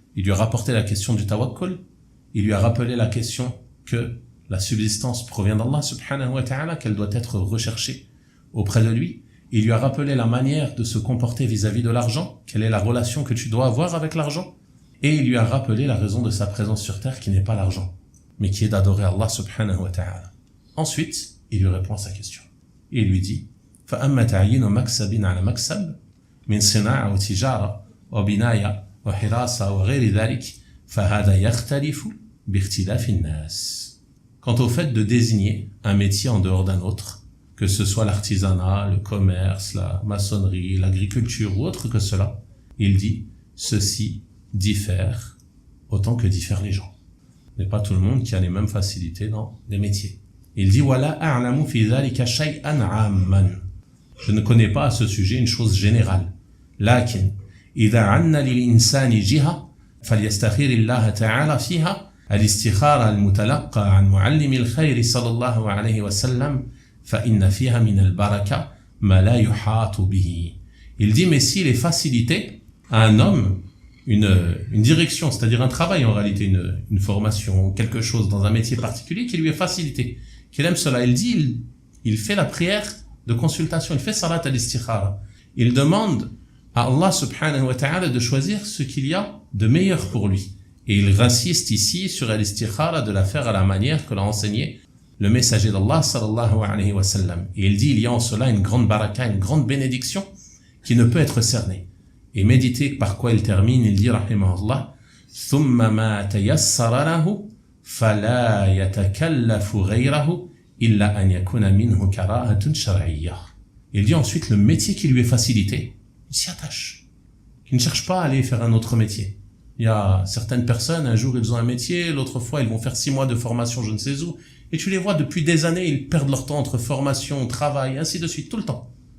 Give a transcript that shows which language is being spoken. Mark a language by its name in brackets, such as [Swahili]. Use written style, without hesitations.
[French] Il lui a rapporté la question du tawakkul, il lui a rappelé la question que la subsistance provient d'Allah subhanahu wa ta'ala, qu'elle doit être recherchée auprès de lui. Il lui a rappelé la manière de se comporter vis-à-vis de l'argent, quelle est la relation que tu dois avoir avec l'argent. Et il lui a rappelé la raison de sa présence sur terre qui n'est pas l'argent, mais qui est d'adorer Allah subhanahu wa ta'ala. Ensuite, il lui répond à sa question. Et il lui dit, [Arabic] فَأَمَّا تَعْيِينُ مَكْسَبٍ عَلَى مَكْسَبٍ مِنْ صِنَاعَةٍ وَتِجَارَةٍ وَبِنَايَةٍ وَحِرَاسَةٍ وَغَيْرِ ذَلِكَ فَهَذَا يَخْتَلِفُ بِاخْتِلَافِ النَّاسِ. [French] Quant au fait de désigner un métier en dehors d'un autre, que ce soit l'artisanat, le commerce, la maçonnerie, l'agriculture ou autre que cela, il dit, ceci diffère autant que diffèrent les gens. Ce n'est pas tout le monde qui a les mêmes facilités dans les métiers. Il dit [Arabic] وَلَا أَعْلَمُ فِي ذَلِكَ شَيْئًا عَامًّا. [French] Je ne connais pas à ce sujet une chose générale. [Arabic] لكن إذا عَنَّ لِلْإِنسان جِهَةً فليستخير الله تعالى فيها الاستخارة المتلقى عن معلم الخير صلى الله عليه وسلم فإن فيها من البركة ما لا يحاط به. [French] Il dit, mais s'il est facilité à un homme une direction, c'est-à-dire un travail en réalité, une formation, quelque chose dans un métier particulier qui lui est facilité, qu'il aime cela, il dit, il fait la prière de consultation, il fait salat al-istikhara. Il demande à Allah subhanahu wa ta'ala de choisir ce qu'il y a de meilleur pour lui. Et il insiste ici sur al-istikhara de la faire à la manière que l'a enseigné le messager d'Allah sallallahu alayhi wa sallam. Et il dit, il y a en cela une grande baraka, une grande bénédiction qui ne peut être cernée. Et méditez par quoi il termine, il dit, [Arabic] rahimahullah, ثُمَّ مَا تَيَسَّرَ لَهُ فَلَا يَتَكَلَّفُ غَيْرَهُ إِلَّا أَنْ يَكُونَ مِنْهُ كَرَاهَةٌ شَرْعِيَّةٌ. [French] Il dit ensuite, le métier qui lui est facilité, il s'y attache. Il ne cherche pas à aller faire un autre métier. Il y a certaines personnes, un jour ils ont un métier, l'autre fois ils vont faire 6 mois de formation je ne sais où, et tu les vois depuis des années, ils perdent leur temps entre formation, travail, ainsi de suite, tout le temps.